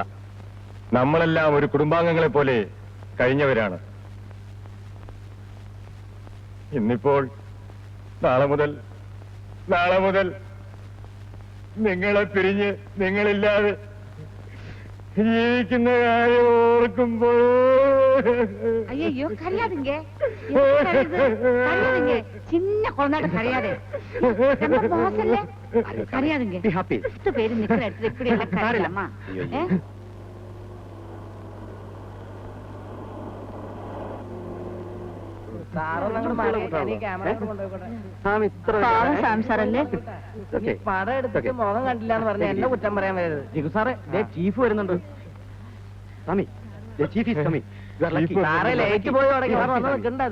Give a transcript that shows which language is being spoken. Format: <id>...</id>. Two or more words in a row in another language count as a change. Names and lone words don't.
<ml>നമ്മളെല്ലാം ഒരു കുടുംബാംഗങ്ങളെ പോലെ കഴിഞ്ഞവരാണ്. ഇന്നിപ്പോൾ നാളെ മുതൽ നിങ്ങളെ പിരിഞ്ഞ് നിങ്ങളില്ലാതെ ജീവിക്കുന്ന കാര്യം ഓർക്കുമ്പോൾ</ml> <ta>ஐயோ கரையாதுங்க கரையாதுங்க சின்ன குழந்தைகிட்ட கரையாதே ரொம்ப மோசம் இல்ல கரையாதுங்க 10 பேரு நிக்கிற இடத்துல இப்படி எல்லாம் கரையலாமா സാറല്ലേ</ta> <ml>പടം എടുത്തിട്ട് മുഖം കണ്ടില്ല എന്ന് പറഞ്ഞ എന്നെ കുറ്റം പറയാൻ വരരുത്. ജിഗു സാറേ, ചീഫ് വരുന്നുണ്ട്. സ്വാമി,</ml> <en>the chief is coming. You are lucky.</en> <ml>സാറേ ലേക്ക് പോയി തുടങ്ങി വന്ന് നിൽക്കണ്ടത്.</ml>